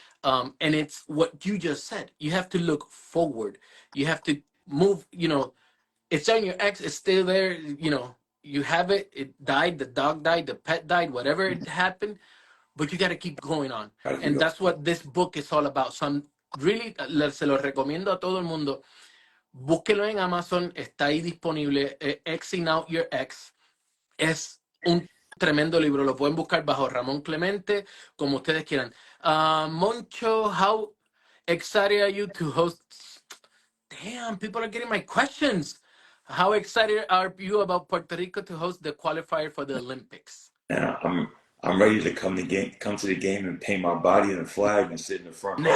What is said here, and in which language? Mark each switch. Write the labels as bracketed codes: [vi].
[en] And it's what you just said. You have to look forward. You have to move, it's on your ex, it's still there, you have it, it died, the dog died, the pet died, whatever it happened, but you got to keep going on. And that's what this book is all about. So I'm really, [es] se lo recomiendo a todo el mundo. Búsquelo en Amazon, está ahí disponible. Xing Out Your Ex. Es un tremendo libro. Lo pueden buscar bajo Ramón Clemente, como ustedes quieran. [en] Moncho, how excited are you to host? Damn, people are getting my questions. How excited are you about Puerto Rico to host the qualifier for the Olympics? Now I'm ready to come to the game and paint my body in a flag and sit in the front row.